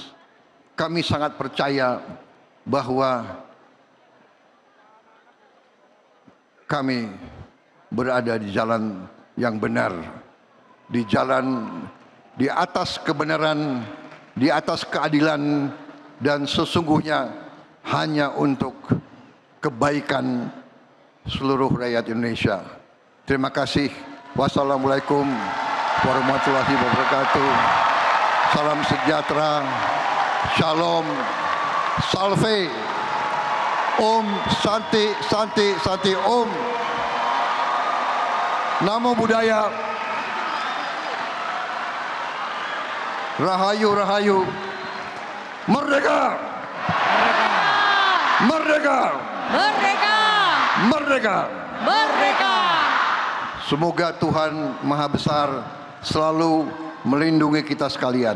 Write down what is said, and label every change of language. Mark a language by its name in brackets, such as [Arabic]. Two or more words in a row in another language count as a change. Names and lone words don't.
[Indonesian] Kami sangat percaya bahwa kami berada di jalan yang benar, di jalan di atas kebenaran, di atas keadilan, dan sesungguhnya hanya untuk kebaikan seluruh rakyat Indonesia. Terima kasih. [Arabic] والسلام عليكم ورحمة الله وبركاته. [Indonesian] Salam sejahtera. Shalom, [Sanskrit] salve, Om, Santi, Santi, Santi, Om. [Pali] Namo Buddhaya. [Javanese] Rahayu, Rahayu. [Indonesian] Merdeka! Merdeka! Merdeka! Merdeka! Merdeka! Semoga Tuhan Maha Besar selalu melindungi kita sekalian.